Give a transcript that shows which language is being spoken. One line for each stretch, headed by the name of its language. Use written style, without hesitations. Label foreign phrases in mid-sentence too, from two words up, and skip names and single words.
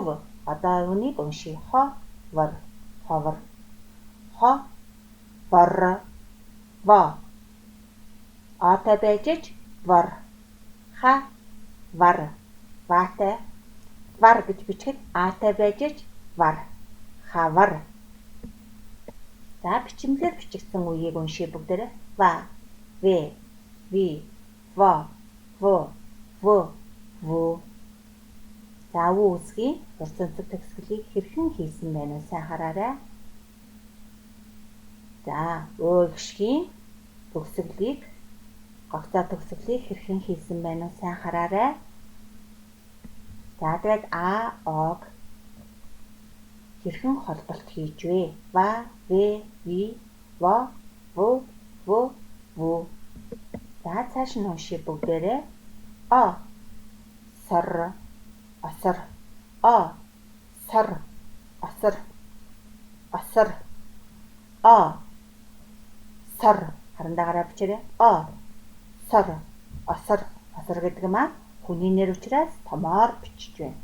Mongolian: Одоо үнийг уншийе. Ховор. Во. Атай байжж вор. Вар. Ватай. Вар гэж бичгэд аатай байжж вар. Хавар. За бичмэлээр бичигдсэн үеийг уншийе бүгдээрээ. Ва, ве, ви, во, ву. За өвөө үсгийн урсамцэг төгсгөлийг хэрхэн хийсэн байна уу? Сайн хараарай. За өө гişгийн төгсгөлийг гогцоо төгсгөлийг хэрхэн хийсэн байна уу? Сайн хараарай. За тэгээд а ог хэрхэн холболт хийж вэ? Ва, ве, ви, во, ву, ву, ву. За цааш нь уншия бүгдээрээ. О сор осор о сор осор осор о сор харандаагараа бичээрэй. О сор осор осор гэдэг маань хүний нэр учраас томоор бичиж байна.